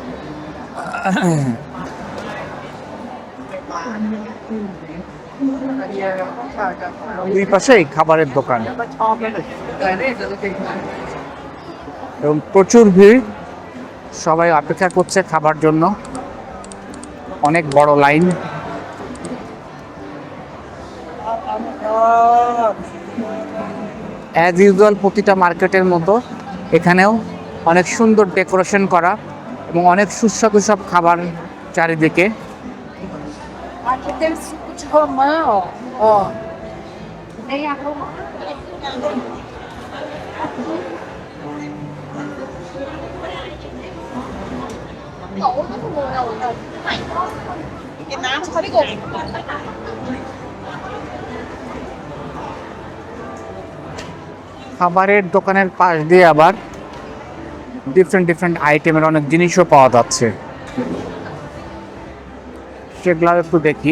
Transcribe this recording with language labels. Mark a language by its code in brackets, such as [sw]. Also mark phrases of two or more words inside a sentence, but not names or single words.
[bn] দুই পাশেই খাবারের দোকান এবং প্রচুর ভিড়, সবাই অপেক্ষা করছে খাবার জন্য, অনেক বড় লাইন। [en] as usual [bn] প্রতিটা মার্কেটের মতো এখানেও অনেক সুন্দর ডেকোরেশন করা এবং অনেক সুস্বাদু সব খাবার চারিদিকে। [pt] Aqui tem suco de romão, ó. Tem a romã. [vi] Cái nám sao đi cùng. [bn] খাবারের দোকানের পাশ দিয়ে আবার [en] different item's [bn] অনেক জিনিসও পাওয়া যাচ্ছে, সেগুলো একটু দেখি।